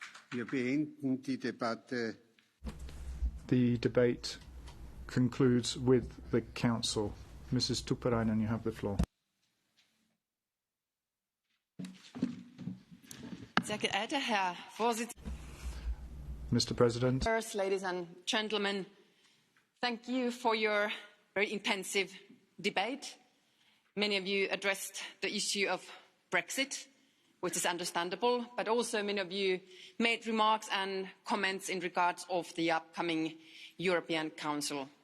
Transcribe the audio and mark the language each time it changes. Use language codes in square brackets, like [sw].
[de] Wir beenden die Debatte. [en] The debate concludes with the Council. Mrs. Tuppurainen, you have the floor. [de] Sehr geehrter Herr Vorsitzender, [en] Mr. President, ladies and gentlemen, thank you for your very intensive debate. Many of you addressed the issue of Brexit, which is understandable, but also many of you made remarks and comments in regards of the upcoming European Council.